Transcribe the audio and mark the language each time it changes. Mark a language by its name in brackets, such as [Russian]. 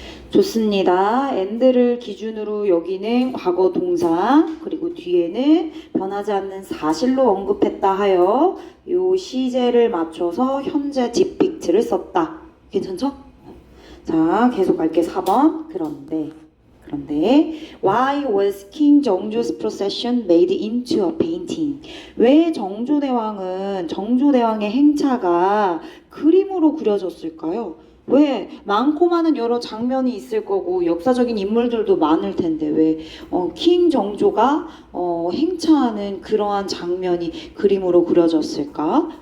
[Korean] 좋습니다. and를 기준으로 여기는 과거 동사, 그리고 뒤에는 변하지 않는 사실로 언급했다 하여 요 시제를 맞춰서 현재 depict를 썼다. 괜찮죠? 자, 계속 갈게. 4번. 그런데 [English] why was King 정조's procession made into a painting? [Korean] 왜 정조대왕의 행차가 그림으로 그려졌을까요? 왜? 많고 많은 여러 장면이 있을 거고 역사적인 인물들도 많을 텐데 왜 킹 정조가 행차하는 그러한 장면이 그림으로 그려졌을까?